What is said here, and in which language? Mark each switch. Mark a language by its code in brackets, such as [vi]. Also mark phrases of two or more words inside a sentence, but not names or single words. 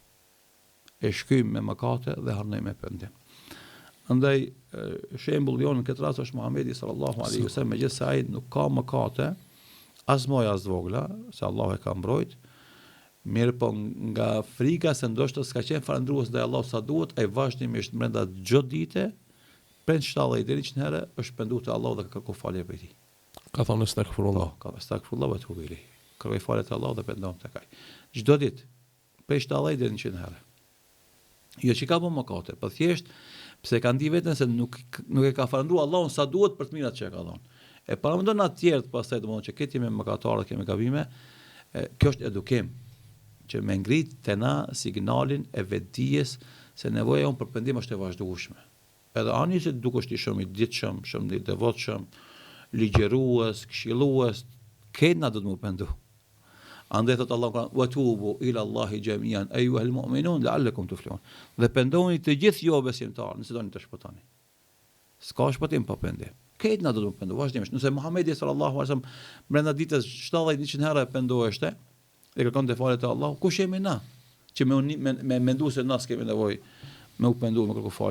[sq] E shkyejm me mëkate dhe harnojm me pendim. Andaj shembulli jonë në këtë rast është Muhamedi [ar] صلى الله عليه وسلم, [sq] megjithëse ai nuk ka mëkate as moja as vogla, se Allahu e ka mbrojt, mirë po nga frika se ndoshta s'ka qenë falëndrues ndaj Allahut sa duhet, ai vazhdimisht brenda çdo dite, prej 70 deri 100 herë është penduar te Allahu dhe ka kërkuar falje prej tij. Ka thonë astaghfirullah. [ar] Ka أستغفر الله وأتوب إليه. [sq] Kërkoj falje te Allahu dhe pendohem tek ai. Çdo ditë, prej 70 deri 100 herë. Jo që ka bën mëkate, po thjesht pse ka ndi veten se nuk e ka falëndruar Allahun sa duhet për të mirat që e ka dhënë. E paramendon atë tjerë pastaj domethënë që këtë me mëkatarë, kemi gabime, kjo është edukim që me ngrit te na signalin e vetdijes se nevoja jonë për pendim është e vazhdueshme. Edhe ani se dukesh ti shumë i ditshëm, shumë i devotshëm, ligjërues, këshillues, këtë na do të më pendu. Andaj thot Allahu [ar] وتوبوا إلى الله جميعا أيها المؤمنون لعلكم تفلحون. [sq] Dhe pendohuni të gjithë ju besimtarë, nëse doni të shpëtoni. S'ka shpëtim pa pendim. Këtë na do të më pendu vazhdimisht. Nëse Muhamedi [ar] صلى الله عليه وسلم [sq] brenda ditës 70-100 herë pendoheshte e kërkonte falje te Allahu, kush jemi na? Që me mendu se na s'kemi nevojë me u pendu, me kërku falje.